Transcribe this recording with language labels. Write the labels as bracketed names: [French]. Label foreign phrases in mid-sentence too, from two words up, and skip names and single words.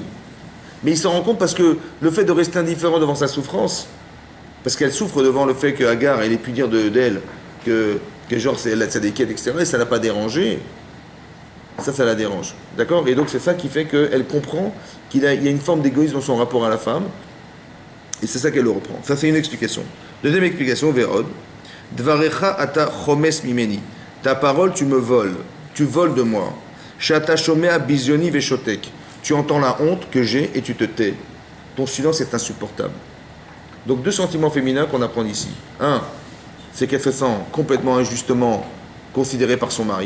[French] Mais il s'en rend compte parce que le fait de rester indifférent devant sa souffrance, parce qu'elle souffre devant le fait que Agar, elle ait pu dire d'elle que genre c'est la tzadékette, etc., et ça ne l'a pas dérangé. Ça la dérange. D'accord? Et donc c'est ça qui fait qu'elle comprend qu'il y a une forme d'égoïsme dans son rapport à la femme. Et c'est ça qu'elle le reprend. Ça, c'est une explication. Deuxième explication, [Hebrew] Vérod. דבריך אתה חומס ממני. [French] Ta parole, tu me voles. Tu voles de moi. [Hebrew] שאתה שומע בזיוני ושותק. [French] Tu entends la honte que j'ai et tu te tais. Ton silence est insupportable. Donc deux sentiments féminins qu'on apprend ici. Un, c'est qu'elle se sent complètement injustement considérée par son mari.